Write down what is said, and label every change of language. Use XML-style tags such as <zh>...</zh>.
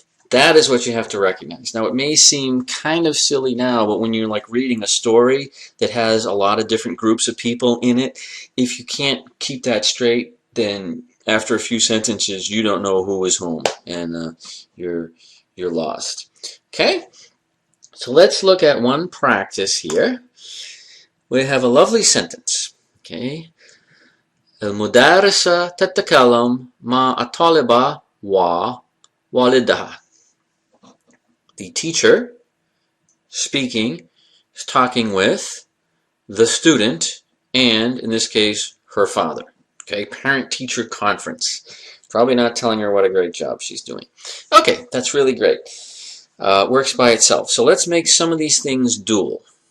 <en>That is what you have to recognize. Now, it may seem kind of silly now, but when you're like reading a story that has a lot of different groups of people in it, if you can't keep that straight, then after a few sentences, you don't know who is whom, and you're lost. Okay? So let's look at one practice here. We have a lovely sentence. Okay?</en> <ar>المدرسة تتكلم مع الطالبة ووالدها.</ar> <en>The teacher speaking is talking with the student and, in this case, her father. Okay, parent-teacher conference. Probably not telling her what a great job she's doing. Okay, that's really great. Works by itself. So let's make some of these things dual.</en>